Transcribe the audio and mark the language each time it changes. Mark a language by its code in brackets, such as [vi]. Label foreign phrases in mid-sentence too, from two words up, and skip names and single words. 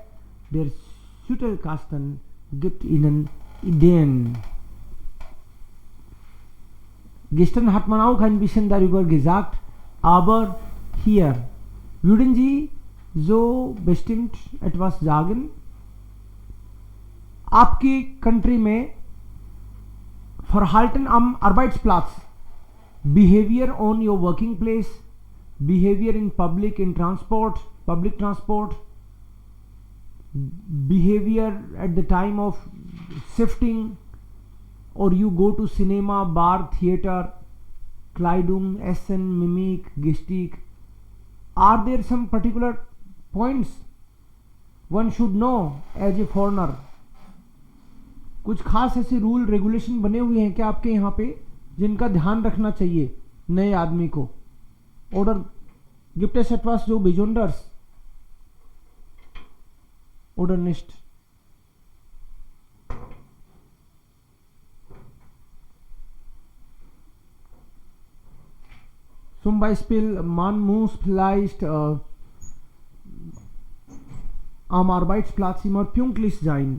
[de] Der Schüttelkasten gibt Ihnen Ideen. Gestern hat man auch ein bisschen darüber gesagt, aber hier würden Sie so bestimmt etwas sagen? [hi] आपकी कंट्री में [de] Verhalten am Arbeitsplatz, [en] behavior on your working place, behavior in public, in transport, public transport, behavior at the time of shifting, or you go to cinema, bar, [de] theater, Kleidung, Essen, Mimik, Gestik. [en] Are there some particular points one should know as a foreigner? [hi] कुछ खास ऐसे [en] rule regulation [hi] बने हुए हैं क्या आपके यहाँ पे जिनका ध्यान रखना चाहिए नए आदमी को? [de] Oder gibt es etwas so Besonderes oder nicht? Zum Beispiel, man muss vielleicht am Arbeitsplatz immer pünktlich sein.